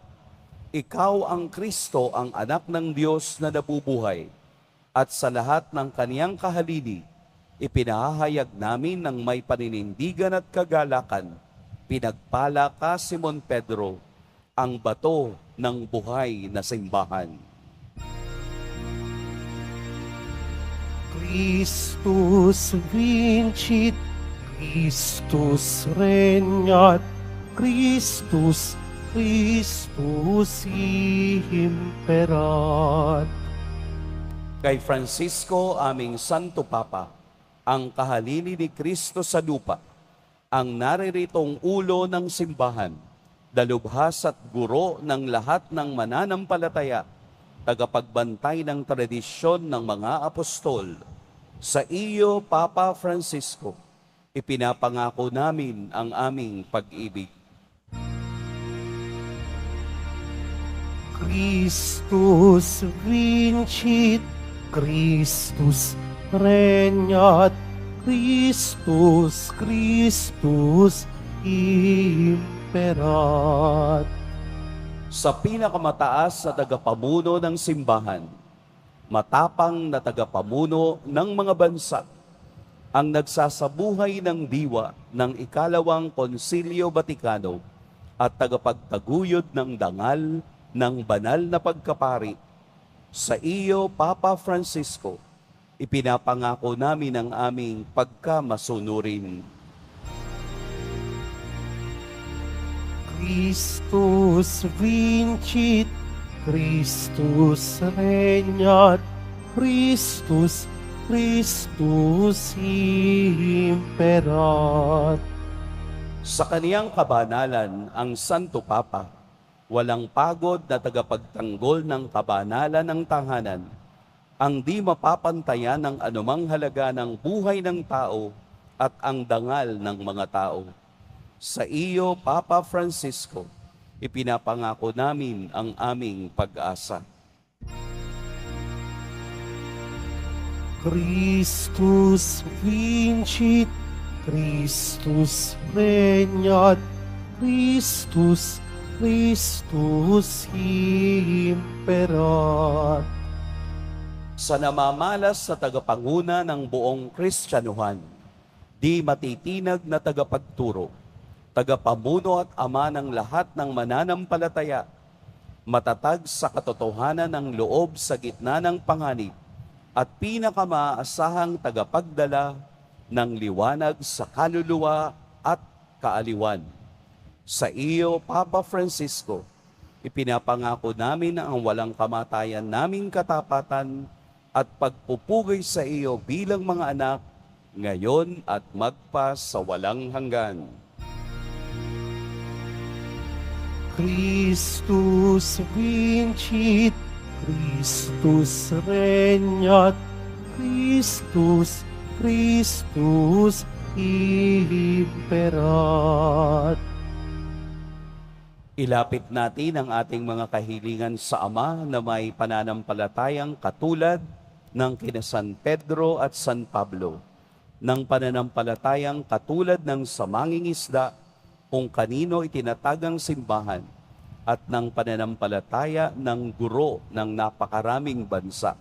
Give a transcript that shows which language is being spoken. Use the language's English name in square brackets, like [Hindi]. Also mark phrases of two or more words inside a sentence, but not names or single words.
[Filipino] Ikaw ang Kristo, ang anak ng Diyos na nabubuhay, at sa lahat ng kaniyang kahalili, ipinahayag namin ng may paninindigan at kagalakan. Pinagpala ka, Simon Pedro, ang bato ng buhay na simbahan. [Latin] Christus vincit, Christus regnat, Christus, Christus imperat. [Filipino] Kay Francisco, aming Santo Papa, ang kahalili ni Kristo sa lupa, ang nariritong ulo ng simbahan, dalubhas at guro ng lahat ng mananampalataya, tagapagbantay ng tradisyon ng mga apostol. Sa iyo, Papa Francisco, ipinapangako namin ang aming pag-ibig. [Latin] Christus vincit, Christus regnat, Christus, Christus imperat. [Filipino] Sa pinakamataas na tagapamuno ng simbahan, matapang na tagapamuno ng mga bansa, ang nagsasabuhay ng diwa ng ikalawang Konsilyo Batikano at tagapagtaguyod ng dangal ng banal na pagkapari, sa iyo, Papa Francisco, ipinapangako namin ang aming pagkamasunurin. [Latin] Christus vincit, Christus regnat, Christus, Christus imperat. [Filipino] Sa kaniyang kabanalan, ang Santo Papa, walang pagod na tagapagtanggol ng kabanalan ng tahanan, ang di mapapantayan ng anumang halaga ng buhay ng tao at ang dangal ng mga tao. Sa iyo, Papa Francisco, ipinapangako namin ang aming pag-asa. [Latin] Christus vincit, Christus regnat, Christus, Christus imperat. [Filipino] Sa namamalas sa tagapanguna ng buong Kristyanuhan, di matitinag na tagapagturo, tagapamuno at ama ng lahat ng mananampalataya, matatag sa katotohanan ng loob sa gitna ng panganib, at pinakamaasahang tagapagdala ng liwanag sa kaluluwa at kaaliwan. Sa iyo, Papa Francisco, ipinapangako namin ang walang kamatayan naming katapatan at pagpupugay sa iyo bilang mga anak, ngayon at magpa sa walang hanggan. [Latin] Christus vincit, Christus regnat, Christus, Christus imperat. [Filipino] Ilapit natin ang ating mga kahilingan sa Ama na may pananampalatayang katulad ng kina San Pedro at San Pablo, ng pananampalatayang katulad ng sa mangingisda kung kanino itinatagang simbahan, at ng pananampalataya ng guro ng napakaraming bansa.